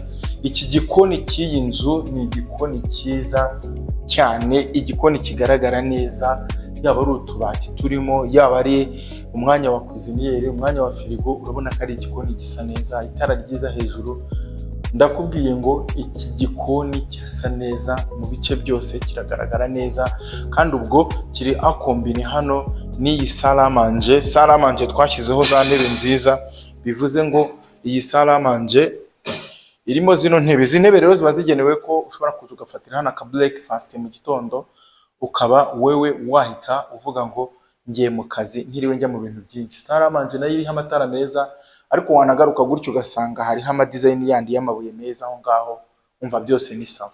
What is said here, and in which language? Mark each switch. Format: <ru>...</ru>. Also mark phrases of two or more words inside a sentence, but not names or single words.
<rw>Iki gikoni cy'iyi nzu ni igikoni cyiza cyane, igikoni kigaragara neza, yaba ari utubati turimo, yaba ari umwanya wa cuisiniere, umwanya wa firigo. Urabona ko ari igikoni gisa neza, itara ryiza hejuru. Ndakubwiye ngo iki gikoni kirasa neza mu bice byose, kiragaragara neza, kandi ubwo kiri akombine hano n'iyi</rw> <fr>salle à manger. Salle à manger</fr> <rw>twashyizeho za ntebe nziza, bivuze ngo iyi salamanje irimo zino ntebe. Izi ntebe rero ziba zigenewe ko ushobora kuza ugafatira hano aka breakfast mu gitondo, ukaba wewe wahita uvuga ngo ngiye mu kazi ntiriwe njya mu bintu byinshi. Salamanje nayo iriho amatara meza, ariko wanagaruka gutyo ugasanga hariho amadesign yandi y'amabuye meza aho ngaho, umva byose ni sawa.</rw>